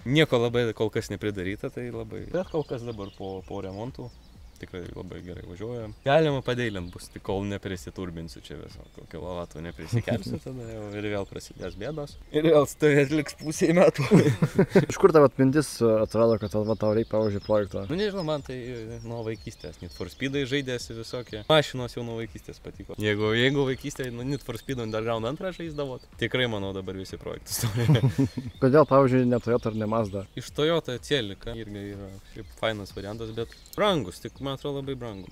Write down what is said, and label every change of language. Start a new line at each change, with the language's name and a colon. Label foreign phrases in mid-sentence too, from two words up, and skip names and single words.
Lithuanian: Nieko labai kol kas nepridaryta, tai labai... Bet kol kas dabar po remontų tikrai labai gerai važiuoja. Galima padeilint bus, tik kol neprisiturbinsiu čia viso, kilovatų neprisikelsiu, tada jau ir vėl prasidės bėdos. Ir vėl stovėt liks pusė metų. Iš kur tavo mintis atrado, kad tau reikia, pavyzdžiui, projekto? Nu nežinau, man tai nuo vaikystės. Need for Speed'ai žaidėsi visokie. Mašinos jau nuo vaikystės patiko. Jeigu vaikystėje Need for Speed Underground 2 žaisdavot, tikrai manau dabar visi projektus turi. Kodėl, pavyzdžiui, ne Toyota ar ne Mazda? Iš Toyota Celica irgi yra šiaip fainas variantas, bet brangus, tik man atrodo labai brangu.